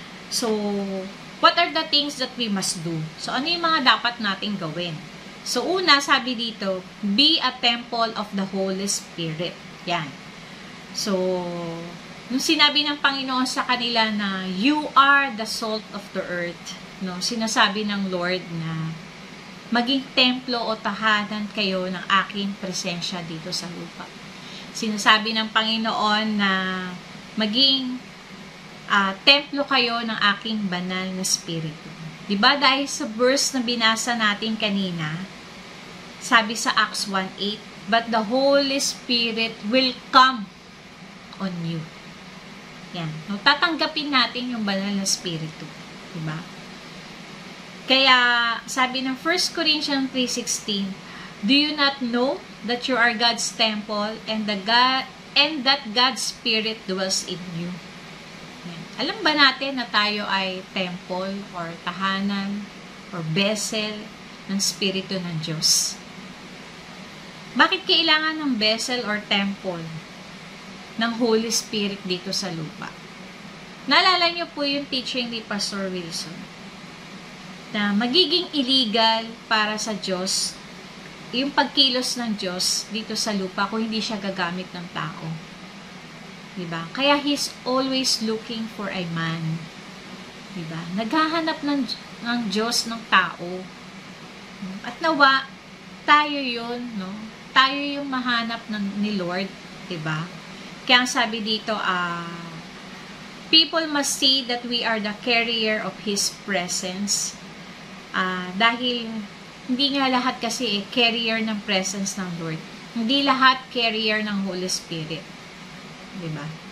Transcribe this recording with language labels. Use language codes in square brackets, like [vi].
[en] So, what are the things that we must do? [tl] So, ano yung mga dapat nating gawin? [en] So, [tl] una, sabi dito, [en] be a temple of the Holy Spirit. Yan. [tl] So, nung sinabi ng Panginoon sa kanila na, [en] you are the salt of the earth, [tl] no? Sinasabi ng Lord na, maging templo o tahanan kayo ng aking presensya dito sa lupa. Sinasabi ng Panginoon na, maging templo kayo ng aking banal na spirito. Diba? Dahil sa verse na binasa natin kanina, sabi sa Acts 1:8, [en] but the Holy Spirit will come on you. [tl] Yan. No, tatanggapin natin yung banal na spirito. Diba? Kaya, sabi ng [en] 1 Corinthians 3:16, do you not know that you are God's temple and that God's Spirit dwells in you? [tl] Yan. Alam ba natin na tayo ay temple or tahanan or vessel ng Spirito ng Diyos? Bakit kailangan ng vessel or temple ng Holy Spirit dito sa lupa? Naalala niyo po yung teaching ni Pastor Wilson na magiging illegal para sa Diyos yung pagkilos ng Diyos dito sa lupa kung hindi siya gagamit ng tao. Diba? [en] Kaya He's always looking for a man. [tl] Diba? Naghahanap ng Diyos ng tao. At nawa, tayo yun, no? Tayo yung mahanap ni Lord. Diba? Kaya ang sabi dito, [en] people must see that we are the carrier of His presence. [tl] Dahil hindi nga lahat kasi carrier ng presence ng Lord. Hindi lahat carrier ng Holy Spirit. Diba?